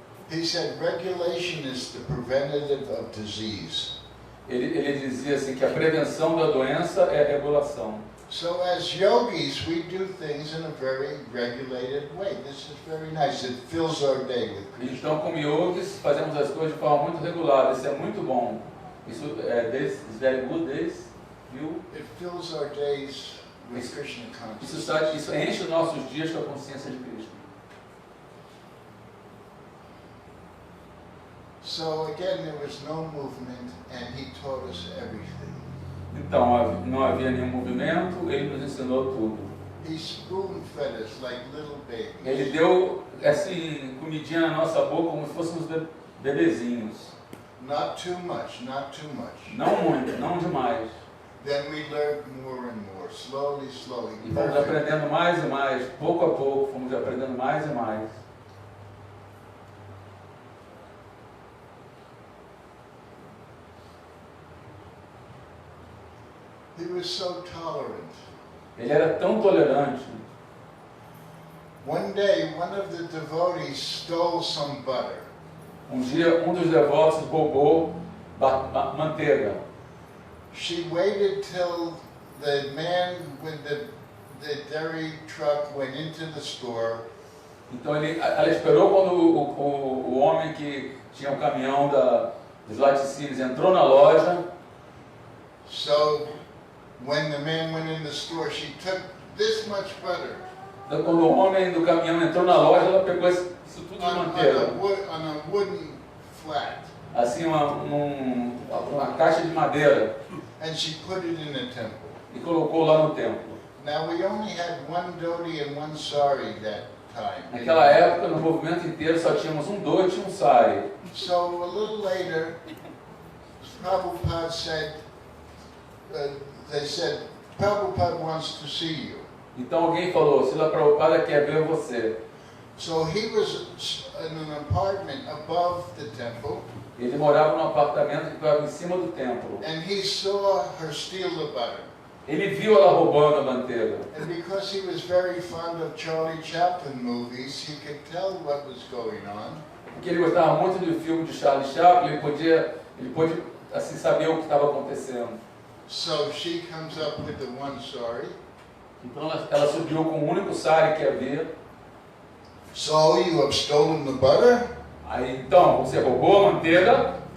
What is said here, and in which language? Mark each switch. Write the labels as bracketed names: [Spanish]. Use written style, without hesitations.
[English] He said regulation is the preventative of disease. [Portuguese] Ele dizia assim que a prevenção da doença é a regulação. [English] So as yogis, we do things in a very regulated way. This is very nice. It fills our day with Krishna. [Portuguese] Então, como yogis, fazemos as coisas de forma muito regular. Isso é muito bom. Isso [English] is very good, [Portuguese] viu? [English] It fills our days with Krishna consciousness. [Portuguese] Isso enche os nossos dias com a consciência de Cristo. [English] So again, there was no movement, and he taught us everything. [Portuguese] Então, não havia nenhum movimento, ele nos ensinou tudo. [English] He spoon-fed us like little babies. [Portuguese] Ele deu, assim, comidinha na nossa boca como se fôssemos bebezinhos. [English] Not too much, not too much. [Portuguese] Não muito, não demais. [English] Then we learned more and more, slowly, slowly. [Portuguese] E fomos aprendendo mais e mais, pouco a pouco, fomos aprendendo mais e mais. [English] He was so tolerant. [Portuguese] Ele era tão tolerante. [English] One day, one of the devotees stole some butter. [Portuguese] Um dia, um dos devotos roubou manteiga. [English] She waited till the man with the dairy truck went into the store. [Portuguese] Então ela esperou quando o homem que tinha o caminhão dos laticínios entrou na loja. [English] So when the man went in the store, she took this much butter. [Portuguese] Então, quando o homem do caminhão entrou na loja, ela pegou isso tudo de manteiga. [English] On a wooden flat. [Portuguese] Assim, uma caixa de madeira. [English] And she put it in the temple. [Portuguese] E colocou lá no templo. [English] Now we only had one dhoti and one sari that time. [Portuguese] Naquela época, no movimento inteiro, só tínhamos um dhoti e um sari. [English] So a little later, Prabhupada said, they said, Prabhupada wants to see you. [Portuguese] Então alguém falou, Srila Prabhupada quer ver você. [English] So he was in an apartment above the temple. [Portuguese] Ele morava num apartamento que ficava em cima do templo. [English] And he saw her steal the butter. [Portuguese] Ele viu ela roubando a manteiga. [English] And because he was very fond of Charlie Chaplin movies, he could tell what was going on. [Portuguese] Porque ele gostava muito do filme de Charlie Chaplin, ele pôde assim saber o que estava acontecendo. [English] So she comes up with the one sari. [Portuguese] Então ela subiu com o único sari que havia. [English] So you have stolen the butter? [Portuguese] Aí então, você roubou a manteiga?